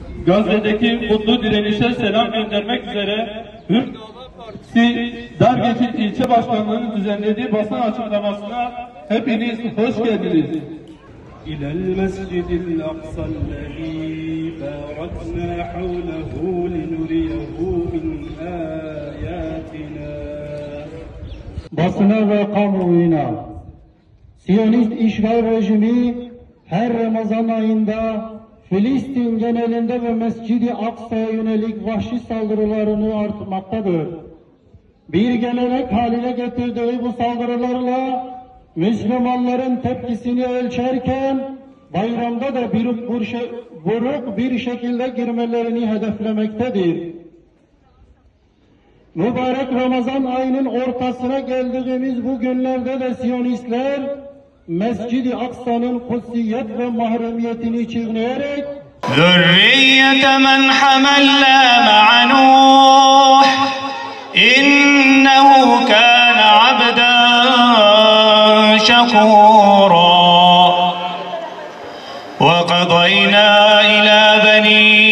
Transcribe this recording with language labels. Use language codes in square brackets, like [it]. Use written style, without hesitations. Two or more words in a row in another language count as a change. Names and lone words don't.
[tr] Gazze'deki mutlu direnişe selam göndermek üzere Hür Partisi Dargeçit İlçe Başkanlığı'nın düzenlediği basın açıklamasına hepiniz hoş geldiniz. [ar] إلى المسجد الأقصى الذي باركنا حوله لنريه من آياتنا. [tr] Basına ve kamuoyuna Siyonist işgal rejimi her Ramazan ayında Filistin genelinde ve Mescid-i Aksa'ya yönelik vahşi saldırılarını artmaktadır. Bir gelenek haline getirdiği bu saldırılarla Müslümanların tepkisini ölçerken bayramda da buruk bir şekilde girmelerini hedeflemektedir. Mübarek Ramazan ayının ortasına geldiğimiz bu günlerde de Siyonistler Mescid-i Aksa'nın kutsiyet ve mahremiyetini çiğneyerek [ar] ذُرِّيَّةَ مَنْ حَمَلْنَا مَعَ نُوحٍ إِنَّهُ كَانَ عَبْدًا شَكُورًا وَقَضَيْنَا إِلَى بَنِي